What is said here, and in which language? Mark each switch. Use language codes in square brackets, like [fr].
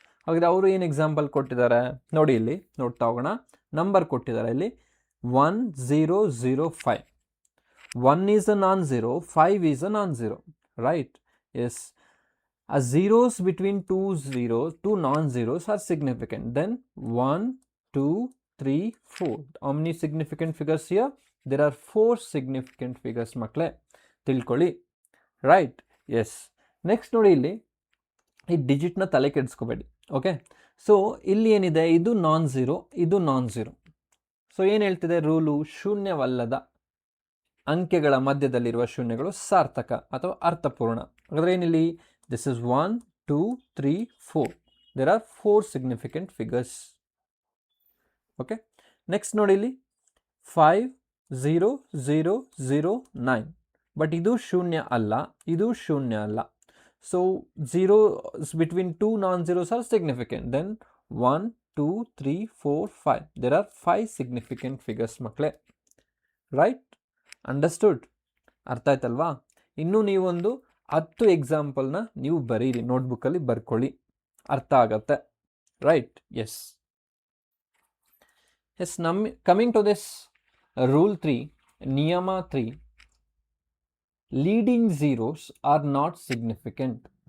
[kn] ಹಾಗಾದರೆ ಅವರು ಏನು ಎಕ್ಸಾಂಪಲ್ ಕೊಟ್ಟಿದ್ದಾರೆ ನೋಡಿ, ಇಲ್ಲಿ ನೋಡ್ತಾ ಹೋಗೋಣ. ನಂಬರ್ ಕೊಟ್ಟಿದ್ದಾರೆ ಇಲ್ಲಿ 1, 0, 0, 5. [en] 1 is a non-zero, 5 is a non-zero, right? Yes. As zeros between two non-zeros are significant. Then 1, 2, 3, 4. How many significant figures here? There are 4 significant figures [kn] ಮಕ್ಕಳೇ, ತಿಳ್ಕೊಳ್ಳಿ. [en] Right? Yes. [kn] ನೆಕ್ಸ್ಟ್ ನೋಡಿ ಇಲ್ಲಿ ಈ ಡಿಜಿಟ್ನ ತಲೆ ಕೆಡಿಸ್ಕೋಬೇಡಿ. ಓಕೆ, ಸೊ ಇಲ್ಲಿ ಏನಿದೆ? ಇದು ನಾನ್ ಝೀರೋ, ಇದು ನಾನ್ ಝೀರೋ. ಸೊ ಏನು ಹೇಳ್ತಿದೆ ರೂಲು? ಶೂನ್ಯವಲ್ಲದ ಅಂಕೆಗಳ ಮಧ್ಯದಲ್ಲಿರುವ ಶೂನ್ಯಗಳು ಸಾರ್ಥಕ ಅಥವಾ ಅರ್ಥಪೂರ್ಣ. ಹಾಗಾದರೆ ಏನಿಲ್ಲಿ? [en] This is 1, 2, 3, 4. There are 4 significant figures. Okay. [kn] Next ನೋಡಿ ಇಲ್ಲಿ 5, 0, 0, 0, 9. ಬಟ್ ಇದು ಶೂನ್ಯ ಅಲ್ಲ, ಇದು ಶೂನ್ಯ ಅಲ್ಲ. So [en] zeros between two non-zeros are significant. Then 1, 2, 3, 4, 5. There are 5 significant figures [kn] ಮಕ್ಕಳೇ. [en] Right? Understood? [kn] ಅರ್ಥ ಆಯ್ತಲ್ವಾ? ಇನ್ನೂ ನೀವೊಂದು 10 ಎಕ್ಸಾಂಪಲ್ನ ನೀವು ಬರೀರಿ, ನೋಟ್ಬುಕ್ಕಲ್ಲಿ ಬರ್ಕೊಳ್ಳಿ, ಅರ್ಥ ಆಗತ್ತೆ. Right? S. [en] Yes, coming to this rule 3, ನಿಯಮ 3, leading zeros are not significant.